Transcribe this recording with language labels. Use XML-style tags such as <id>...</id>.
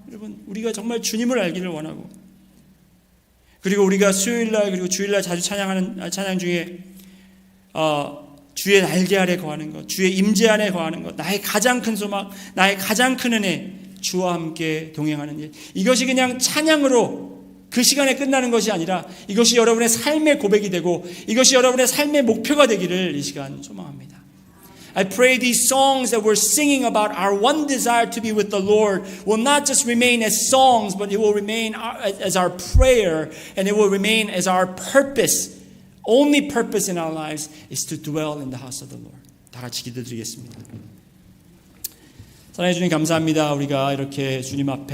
<ko>여러분, 우리가 정말 주님을 알기를 원하고, 그리고 우리가 수요일날 그리고 주일날 자주 찬양하는 찬양 중에 주의 날개 아래 거하는 것, 주의 임재 안에 거하는 것, 나의 가장 큰 소망, 나의 가장 큰 은혜, 주와 함께 동행하는 일. 이것이 그냥 찬양으로 그 시간에 끝나는 것이 아니라 이것이 여러분의 삶의 고백이 되고 이것이 여러분의 삶의 목표가 되기를 이 시간 소망합니다.</ko> <en>I pray these songs that we're singing about our one desire to be with the Lord will not just remain as songs, but it will remain as our prayer, and it will remain as our purpose. Only purpose in our lives is to dwell in the house of the Lord.</en> <ko>다 같이 기도드리겠습니다. 사랑해 주님 감사합니다. 우리가 이렇게 주님 앞에</ko>